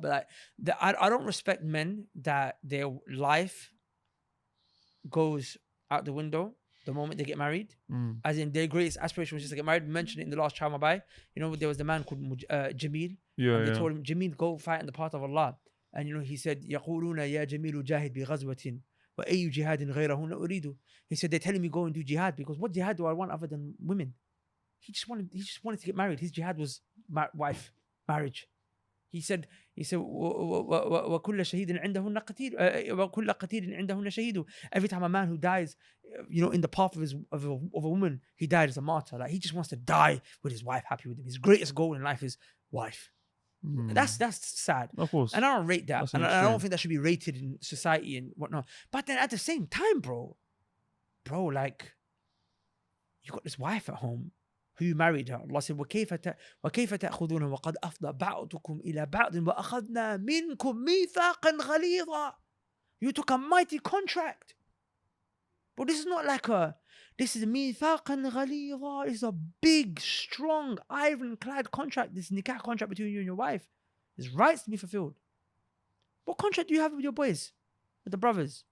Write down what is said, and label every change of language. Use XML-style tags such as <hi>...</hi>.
<en>But I don't respect men that their life goes out the window the moment they get married. As in their greatest aspiration was just to get married. We mentioned it in the last Child Mabai. There was the man called Jamil. And they told him, Jamil, go fight in the path of Allah. And he said,</en> <ar>يقولون يا جميل جاهد بغزوة وأي جهاد غيرهن أريد.</ar> <en>He said, they're telling me go and do jihad because what jihad do I want other than women? He just wanted to get married. His jihad was wife, marriage. He said</en> <ar>وكل شهيد عندهن قتيل وكل قتيل عندهن شهيد.</ar> <en>Every time a man who dies, in the path of a woman, he died as a martyr. Like he just wants to die with his wife, happy with him. His greatest goal in life is wife. That's sad. Of course. And I don't rate that. And I don't think that should be rated in society and whatnot. But then at the same time, bro, like you got this wife at home who you married her. Allah said,</en> <ar>وَكَيْفَ تَأْخُذُونَ وَقَدْ أَفْضَى بَعْضُكُمْ إِلَى بَعْضٍ وَأَخَذْنَا مِنْكُمْ مِيثَاقًا غَلِيظًا.</ar> <en>You took a mighty contract. But this is not like this is</en> <ar>مِيثَاقًا غَلِيظًا.</ar> <en>It's a big, strong, ironclad contract. This nikah contract between you and your wife. There's rights to be fulfilled. What contract do you have with your boys? With the brothers?</en>